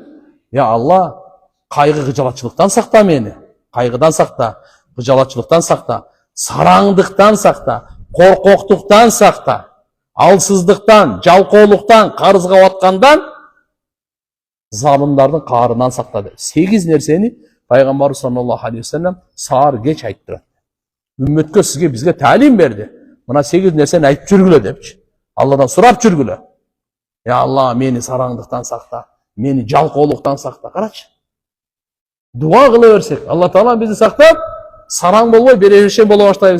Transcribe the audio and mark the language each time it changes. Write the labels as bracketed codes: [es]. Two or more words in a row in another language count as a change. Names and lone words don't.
[ky] Я Алла, кайгы кыжалатчылыктан сакта мени. Кайгыдан сакта, кыжалатчылыктан сакта, сараңдыктан сакта, коркоктуктан сакта, алсыздыктан, жалкоолуктан, карызга баткандан, залымдардын каарынан сакта деп. 8 нерсени Пайгамбар [ar] صلى الله عليه وسلم [ky] саар кеч айттырат. Үммөткө сизге бизге таалим берди. Мына 8 нерсени айтып жүргүлө депчи. Алладан сурап жүргүлө. Я Алла, мени сараңдыктан сакта, мени жалкоолуктан сакта. Карачы. Дуа кыла берсек, Алла Таала бизди сактап, сараң болбой, берешен боло баштайбыз.